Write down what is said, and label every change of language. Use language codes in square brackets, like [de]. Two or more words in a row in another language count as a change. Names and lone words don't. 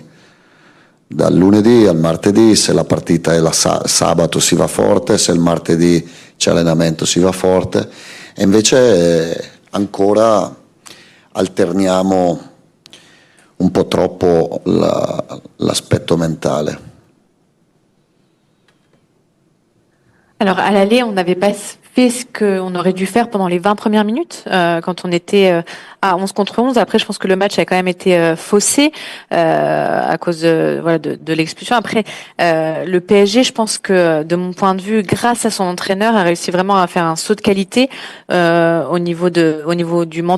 [it] Dal lunedì al martedì, se la partita è sabato si va forte, se il martedì c'è allenamento si va forte, e invece ancora alterniamo un po' troppo l'aspetto mentale. [fr] Alors à l'aller, on n'avait pas fait ce qu'on aurait dû faire pendant les 20 premières minutes, quand on était à 11 contre 11. Après, je pense que le match a quand même été faussé à cause de l'expulsion. Après, le PSG, je pense que de mon point de vue, grâce à son entraîneur, a réussi vraiment à faire un saut de qualité au niveau du mental.